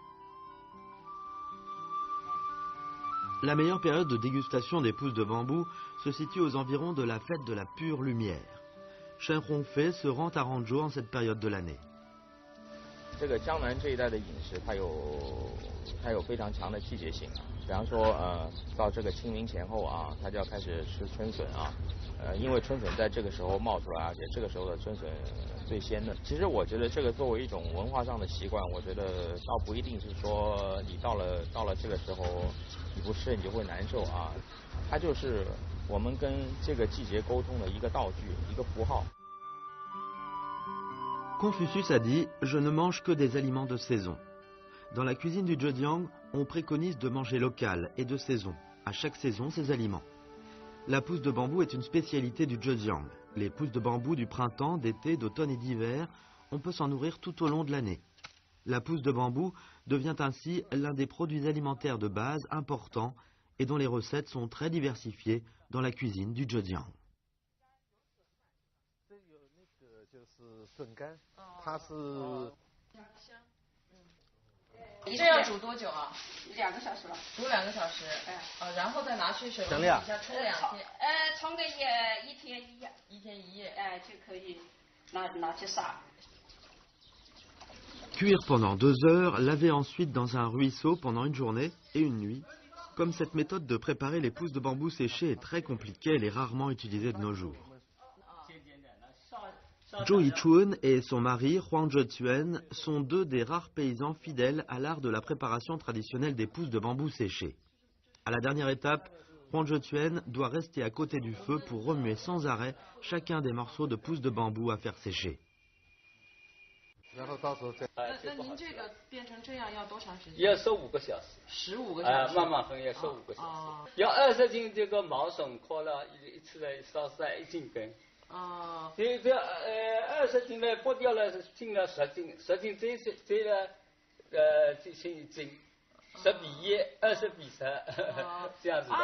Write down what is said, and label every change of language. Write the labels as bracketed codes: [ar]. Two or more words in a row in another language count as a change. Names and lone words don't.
[fr] La meilleure période de dégustation des pousses de bambou se situe aux environs de la fête de la pure lumière. Shen Hongfei se rend à Hangzhou en cette période de l'année. [zh] 这个江南这一带的饮食，它有非常强的季节性啊。比方说，到这个清明前后啊，它就要开始吃春笋啊。因为春笋在这个时候冒出来，而且这个时候的春笋最鲜嫩。其实我觉得这个作为一种文化上的习惯，我觉得倒不一定是说你到了这个时候你不吃你就会难受啊。它就是我们跟这个季节沟通的一个道具，一个符号。 [fr] Confucius a dit « Je ne mange que des aliments de saison ». Dans la cuisine du Zhejiang, on préconise de manger local et de saison, à chaque saison ses aliments. La pousse de bambou est une spécialité du Zhejiang. Les pousses de bambou du printemps, d'été, d'automne et d'hiver, on peut s'en nourrir tout au long de l'année. La pousse de bambou devient ainsi l'un des produits alimentaires de base importants et dont les recettes sont très diversifiées dans la cuisine du Zhejiang. [zh] 笋干，它是这要煮多久啊？2个小时了。煮2个小时。然后再拿去水龙头底下冲2天。冲个1天1夜。 1天1夜。就可以拿去杀。 [fr] Cuire pendant 2 heures, laver ensuite dans un ruisseau pendant une journée et une nuit. Comme cette méthode de préparer les pousses de bambou séchées est très compliquée, elle est rarement utilisée de nos jours. Zhou Yichun et son mari, Huang Zhetuen, sont deux des rares paysans fidèles à l'art de la préparation traditionnelle des pousses de bambou séchées. À la dernière étape, Huang Zhetuen doit rester à côté du feu pour remuer sans arrêt chacun des morceaux de pousses de bambou à faire sécher. [zh] 然后到时候再。那您这个变成这样要多长时间？要15个小时。 15个小时。慢慢分要15个小时。要20斤这个毛笋壳了，一次来烧晒1斤根。这20斤呢剥掉了进了10斤，10斤这了进行1斤，10比1，20比10，这样子的。